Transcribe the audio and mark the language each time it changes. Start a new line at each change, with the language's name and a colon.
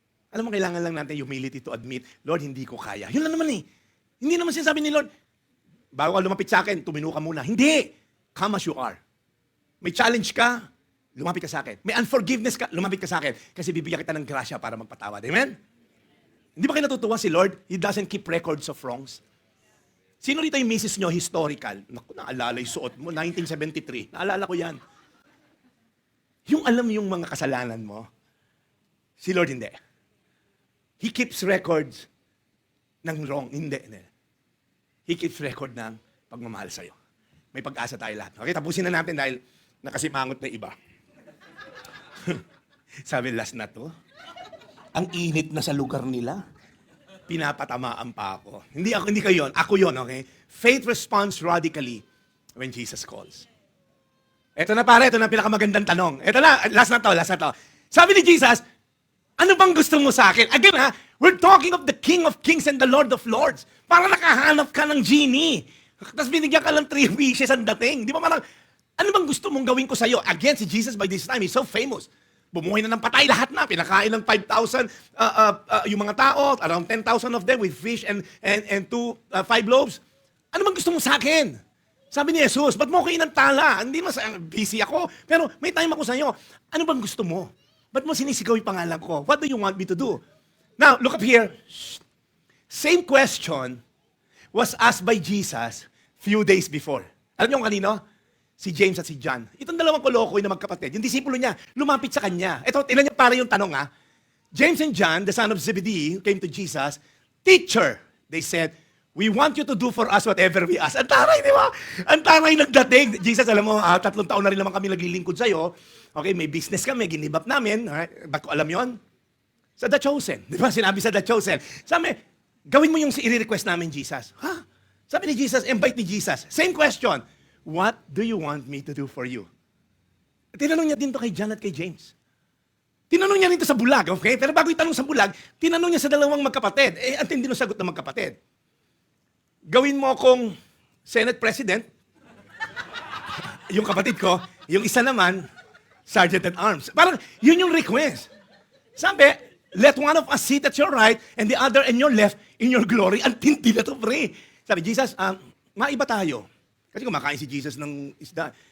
Filipino: Alam mo, kailangan lang natin
English: humility to admit,
Filipino: Lord, hindi ko kaya. Yun lang naman eh. Hindi naman sinasabi ni Lord, bago ka lumapit sa akin, tumino ka muna. Hindi.
English: Come as you are.
Filipino: May challenge ka, lumapit ka sa akin. May unforgiveness ka, lumapit ka sa akin. Kasi bibigyan kita ng grasya para magpatawad. Amen? Hindi ba kayo natutuwa si Lord?
English: He doesn't keep records of wrongs.
Filipino: Sino rito yung misis nyo, historical? Naku, naalala yung suot mo, 1973. Naalala ko yan. Yung alam yung mga kasalanan mo, si Lord hindi.
English: He keeps records ng wrong.
Filipino: Hindi.
English: He keeps record
Filipino: ng pagmamahal sa'yo. May pag-asa tayo lahat. Okay, tapusin na natin dahil nakasimangot na iba. Sabi last na to, ang init na sa lugar nila, pinapatamaan pa ako. Hindi kayo yun. Ako yun,
English: okay? Faith responds radically when Jesus calls.
Filipino: Ito na pare, ito na pinakamagandang tanong. Ito na, last na to. Sabi ni Jesus, ano bang gusto mo sa akin?
English: Again ha, we're talking of the King of Kings and the Lord of Lords.
Filipino: Para nakahanap ka ng genie. Tapos binigyan ka lang 3 wishes ang dating. Di ba parang, ano bang gusto mong gawin ko sa'yo?
English: Again, si Jesus by this time, he's so famous.
Filipino: Bumuhay na ng patay lahat na. Pinakain ng 5,000 yung mga tao,
English: around 10,000 of them with fish and 5 loaves.
Filipino: Ano bang gusto mo sa akin? Sabi ni Jesus, ba't mo ko inantala? Hindi mas busy ako, pero may time ako sa'yo. Ano bang gusto mo? Ba't mo sinisigaw yung pangalan ko?
English: What do you want me to do? Now, look up here. Same question was asked by Jesus few days before.
Filipino: Alam niyo kung kanino? Si James at si John. Itong dalawang kolokoy na magkapatid, yung disipulo niya, lumapit sa kanya. Ito, tingnan niyo para yung tanong ha.
English: James and John, the son of Zebedee, came to Jesus. Teacher, they said, we want you to do for us whatever we ask.
Filipino: Ang taray, di ba? Ang taray nagdating. Jesus, alam mo, 3 taon na rin naman kami naglilingkod sa'yo. Okay, may business kami, ginibap namin. Alright? Ba't ko alam yon? Sa The Chosen. Di ba? Sinabi sa The Chosen. Sabi, gawin mo yung i-request namin, Jesus. Ha? Sabi ni Jesus, invite ni Jesus. Same question.
English: What do you want me to do for you?
Filipino: Tinanong niya din to kay John at kay James. Tinanong niya rin to sa bulag, okay? Pero bago itanong sa bulag, tinanong niya sa dalawang magkapatid. Ang tindi ng sagot ng magkapatid. Gawin mo akong Senate President. Yung kapatid ko, yung isa naman, Sergeant at Arms. Parang yun yung request. Sabi,
English: let one of us sit at your right and the other in your left in your glory.
Filipino: Ang tindi na to, pre. Sabi, Jesus, maiba tayo. Kasi kumakain si Jesus ng isda.